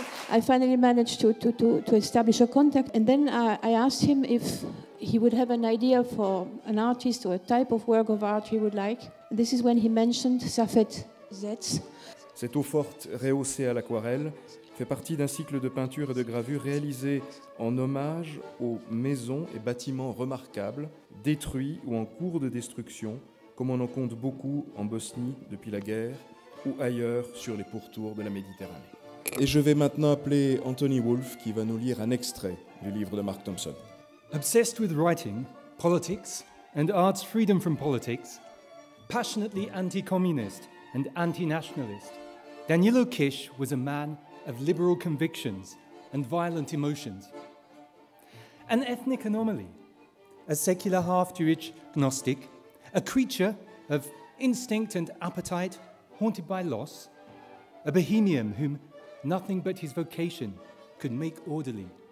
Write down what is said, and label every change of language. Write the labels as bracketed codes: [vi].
[en] I finally managed to establish a contact, and then I asked him if he would have an idea for an artist or a type of work of art he would like. This is when he mentioned Safed Zetz. [fr] Cette eau forte rehaussée à l'aquarelle fait partie d'un cycle de peinture et de gravure réalisé en hommage aux maisons et bâtiments remarquables, détruits ou en cours de destruction, comme on en compte beaucoup en Bosnie depuis la guerre ou ailleurs sur les pourtours de la Méditerranée. Et je vais maintenant appeler Anthony Wolf qui va nous lire un extrait du livre de Mark Thompson. [en] Obsessed with writing, politics and art's freedom from politics, passionately anti-communist and anti-nationalist, Danilo Kish was a man of liberal convictions and violent emotions. An ethnic anomaly, a secular half-Jewish Gnostic, a creature of instinct and appetite haunted by loss, a bohemian whom nothing but his vocation could make orderly.